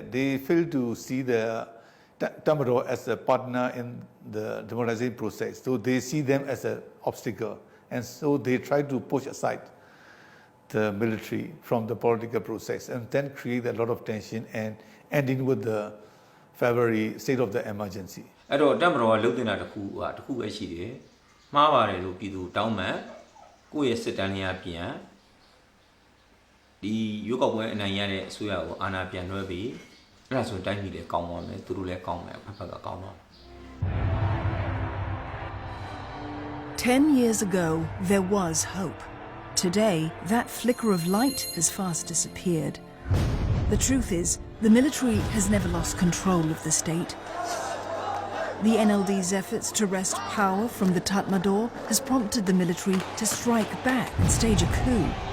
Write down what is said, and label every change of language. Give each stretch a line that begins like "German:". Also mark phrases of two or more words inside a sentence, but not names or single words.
English: They fail to see the Tamaro as a partner in the democratization process. So they see them as an obstacle. And so they try to push aside the military from the political process and then create a lot of tension and ending with the February state of the emergency.
Burmese: အဲ့တော့တက်မတော်ကလုပ်တင်တာတစ်ခုပဲရှိတယ်မှားပါတယ်လို့ပြည်သူတောင်းမှကိုယ့်ရဲ့စစ်တမ်းလေးပြန်ဒီရွေးကောက်ပွဲအနိုင်ရတဲ့အစိုးရကိုအာဏာပြန်လွှဲပြီးအဲ့ဒါဆိုတိုင်းပြည်လည်းကောင်းသွားမယ်သူတို့လည်းကောင်းမယ်ဖက်ဖက်ကကောင်းသွားမယ်
English: 10 years ago, there was hope. Today, that flicker of light has fast disappeared. The truth is, the military has never lost control of the state. The NLD's efforts to wrest power from the Tatmadaw has prompted the military to strike back and stage a coup.